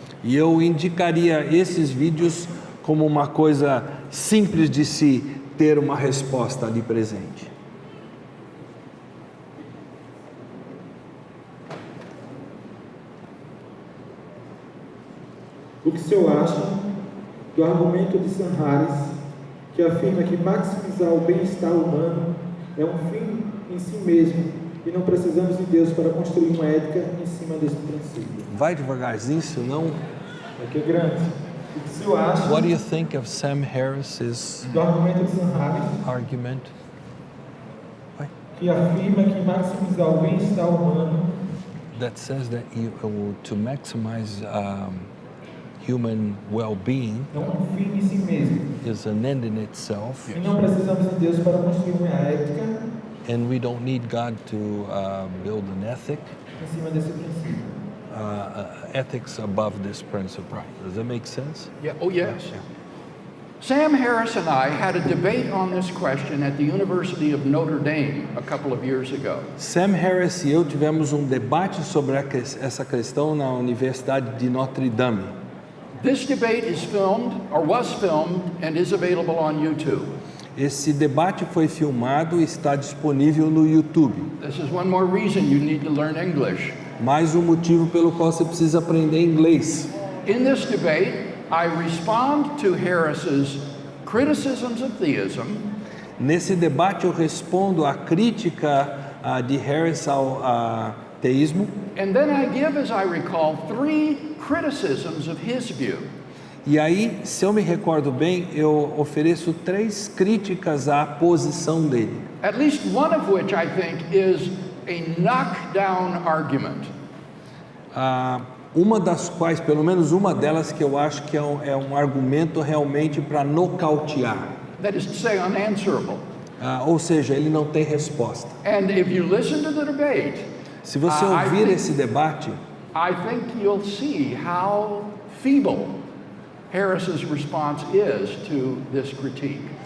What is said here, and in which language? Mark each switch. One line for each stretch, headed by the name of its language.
Portuguese: E eu indicaria esses vídeos como uma coisa simples de se ter uma resposta ali presente. O que o senhor acha do argumento de Sanhares, que afirma que maximizar o bem-estar humano é um fim em si mesmo e não precisamos de Deus para construir uma ética em cima desse princípio? Vai devagarzinho, senão... Aqui é grande. O que o senhor acha
English: What do you think of Sam Harris's
Portuguese: do argumento de Sanhares,
English: argument?
Portuguese: que afirma que maximizar o bem-estar humano
English: That says that to maximize human well-being
Portuguese: é um fim em si mesmo
English: is an end in itself,
Portuguese: e não precisamos de Deus para construir uma ética
English: and we don't need God to build an ethic,
Portuguese: em cima desse princípio.
English: ethics above this principle. Does that make sense? Yeah, oh yes. Sam Harris and I had a debate on this question at the University of Notre Dame a couple of years ago.
Portuguese: Sam Harris e eu tivemos debate sobre essa questão na Universidade de Notre Dame.
English: This debate is filmed, or was filmed, and is available on YouTube.
Portuguese: Esse debate foi filmado e está disponível no YouTube.
English: This is one more reason you need to learn English.
Portuguese: Mais motivo pelo qual você precisa aprender inglês.
English: In this debate, I respond to Harris's criticisms of theism.
Portuguese: Nesse debate eu respondo à crítica de Harris ao teísmo.
English: And then I give, as I recall, 3 criticisms of his view.
Portuguese: E aí, se eu me recordo bem, eu ofereço 3 críticas à posição dele.
English: At least one of which I think is a knockdown argument.
Portuguese: Uma das quais, pelo menos uma delas, que eu acho que é um argumento realmente para nocautear.
English: That is to say, unanswerable.
Portuguese: Ou seja, ele não tem resposta.
English: And if you listen to the debate,
Portuguese: Se você
English: I
Portuguese: ouvir
English: think-
Portuguese: esse debate,
English: I think you'll see how feeble Harris's response is to this critique.